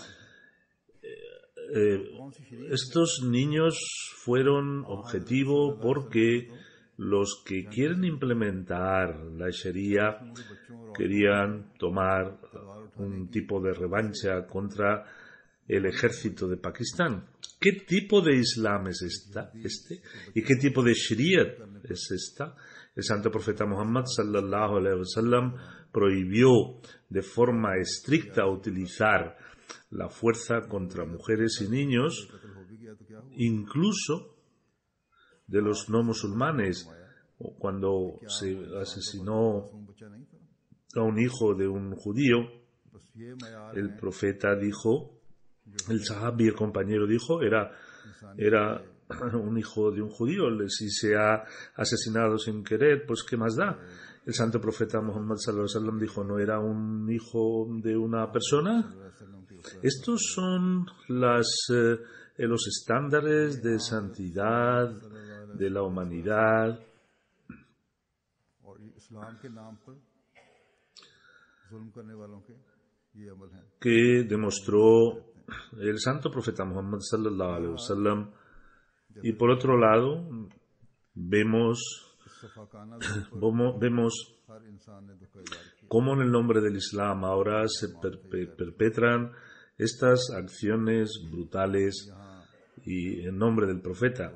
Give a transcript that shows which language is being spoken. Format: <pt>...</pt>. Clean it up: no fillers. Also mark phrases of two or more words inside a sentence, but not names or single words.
<es>Estos niños fueron objetivo porque los que quieren implementar la Sharia querían tomar un tipo de revancha contra el ejército de Pakistán. ¿Qué tipo de Islam es este? ¿Y qué tipo de Shariat es esta? El santo profeta Muhammad</es> <ar>صلى الله عليه وسلم</ar> <es>prohibió de forma estricta utilizar la fuerza contra mujeres y niños, incluso de los no musulmanes. Cuando se asesinó a un hijo de un judío, el profeta dijo, el sahabi, el compañero, dijo, era un hijo de un judío, si se ha asesinado sin querer, pues ¿qué más da? El santo profeta Muhammad</es> <ar>صلى الله عليه وسلم</ar> <es>dijo, ¿no era un hijo de una persona? Estos son los estándares de santidad de la humanidad que demostró el santo profeta Muhammad</es> <ar>صلى الله عليه وسلم.</ar> <es>Y por otro lado, vemos cómo en el nombre del Islam ahora se perpetran estas acciones brutales y en nombre del profeta.</es>